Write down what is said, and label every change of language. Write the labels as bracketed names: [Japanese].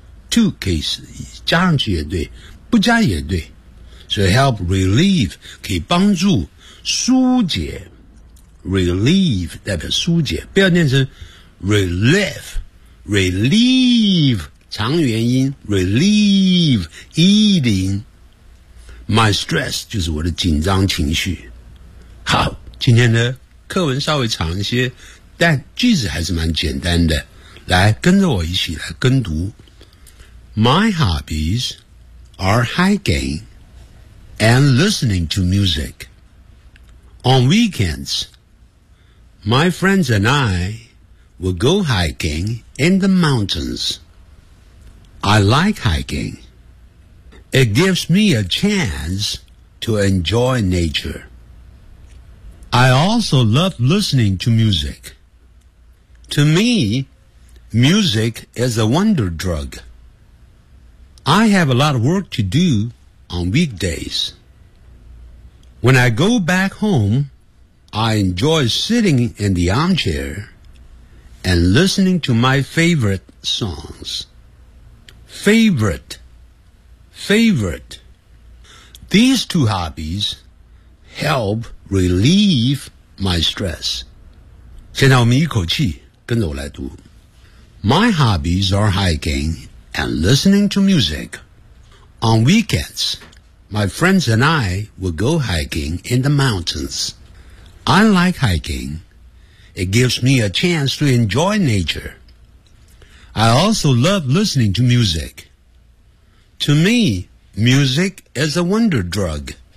[Chinese] To 可以加上去也对，不加也对，所以 [English] help relieve [Chinese] 可以帮助疏解， relieve 代表疏解，不要念成 relieve， relieve 长元音 [English] relieve eating my stress [Chinese] 就是我的紧张情绪。好，今天的课文稍微长一些，但句子还是蛮简单的，来跟着我一起来跟读。 [English] My hobbies are hiking and listening to music. On weekends, my friends and I will go hiking in the mountains. I like hiking. It gives me a chance to enjoy nature. I also love listening to music. To me, music is a wonder drug. I have a lot of work to do on weekdays. When I go back home, I enjoy sitting in the armchair and listening to my favorite songs. Favorite, favorite. These two hobbies help relieve my stress. [Chinese] 现在我们一口气跟着我来读。 [English] My hobbies are hiking. And listening to music. On weekends, my friends and I will go hiking in the mountains. I like hiking. It gives me a chance to enjoy nature. I also love listening to music. To me, music is a wonder drug.